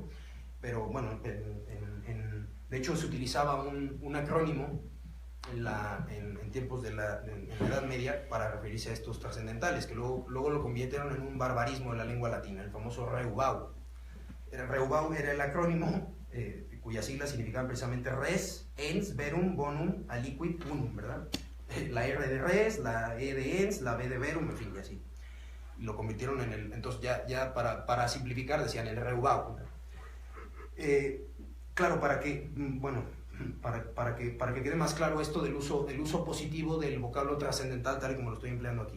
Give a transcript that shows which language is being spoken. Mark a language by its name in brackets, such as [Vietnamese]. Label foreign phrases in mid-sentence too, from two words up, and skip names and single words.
[Spanish] Pero bueno, de hecho se utilizaba un acrónimo en tiempos en la Edad Media para referirse a estos trascendentales, que luego lo convirtieron en un barbarismo de la lengua latina, el famoso Reubau. Reubau era el acrónimo cuyas siglas significaban precisamente [Latin] res, ens, verum, bonum, aliquid, unum, [Spanish] ¿verdad? La R de res, la E de ens, la B de verum, en fin, y así. Y lo convirtieron en entonces ya para simplificar decían el Reubau. Claro, para que quede más claro esto del uso positivo del vocablo trascendental tal y como lo estoy empleando aquí.